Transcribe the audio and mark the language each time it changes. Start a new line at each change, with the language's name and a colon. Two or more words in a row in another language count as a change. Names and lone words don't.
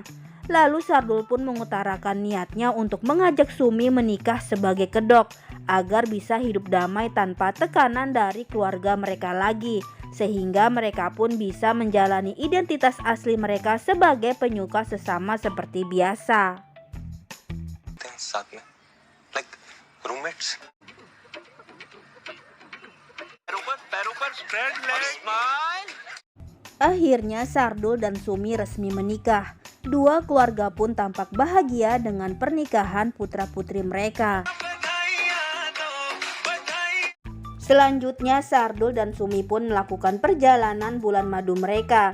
Indonesian: Lalu Sardul pun mengutarakan niatnya untuk mengajak Sumi menikah sebagai kedok, agar bisa hidup damai tanpa tekanan dari keluarga mereka lagi, sehingga mereka pun bisa menjalani identitas asli mereka sebagai penyuka sesama seperti biasa.
Hindi: साथ में,
English: like roommates.
Indonesian: Akhirnya Sardul dan Sumi resmi menikah. Dua keluarga pun tampak bahagia dengan pernikahan putra-putri mereka. Selanjutnya Sardul dan Sumi pun melakukan perjalanan bulan madu mereka.